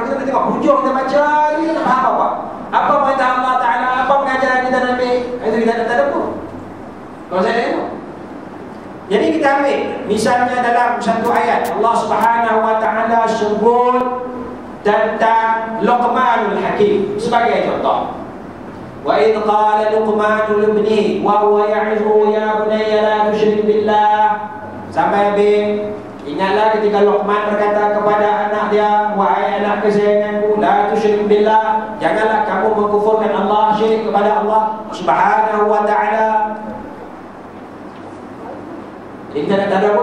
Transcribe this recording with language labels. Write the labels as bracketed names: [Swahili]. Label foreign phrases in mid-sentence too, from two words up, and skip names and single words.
[Malay] Kita nak tengok hujung kita baca ni, kita nak faham apa? Apa perintah Allah Ta'ala, apa pengajaran kita nak ambil. Itu kita nak tadabbur. Kalau saya tengok. Jadi kita ambil misalnya dalam satu ayat Allah [Arabic] سبحانه وتعالى [Malay] sebut tentang Luqmanul Hakim sebagai contoh. [Arabic] وإذ قال لقمان لابنه وهو يعظه يا بني لا تشرك بالله. [Malay] Sampai habis. Ingatlah ketika Luqman berkata kepada anak dia, wahai anak kesayanganku, [Arabic] لا تشرك بالله, [Malay] janganlah kamu mengkufurkan Allah, syirik kepada Allah [Arabic] سبحانه وتعالى. [Malay] Jadi kita nak tadabbur.